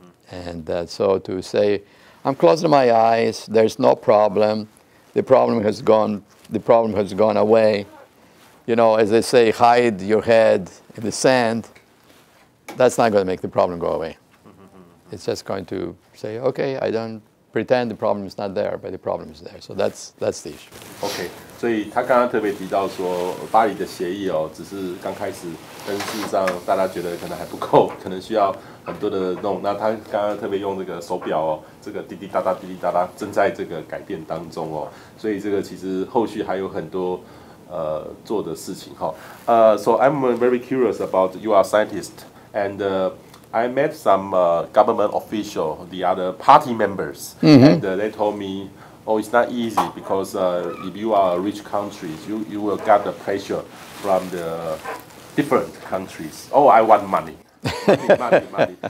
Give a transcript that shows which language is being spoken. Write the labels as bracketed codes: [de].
[en] And so to say, I'm closing my eyes, there's no problem, the problem has gone away. You know, as they say, hide your head in the sand. That's not going to make the problem go away. It's just going to say, okay, I don't pretend the problem is not there, but the problem is there. So that's the issue. [zh] OK， 所以他刚刚特别提到说，巴黎的协议哦，只是刚开始，但是事实上大家觉得可能还不够，可能需要很多的弄。那他刚刚特别用这个手表哦，这个滴滴答答滴滴答答，正在这个改变当中哦。所以这个其实后续还有很多做的事情哈。 [en] So I'm very curious about you are a scientist and I met some government official, the other party members, and they told me, oh, it's not easy because if you are a rich country, you will get the pressure from the different countries. Oh, I want money. money.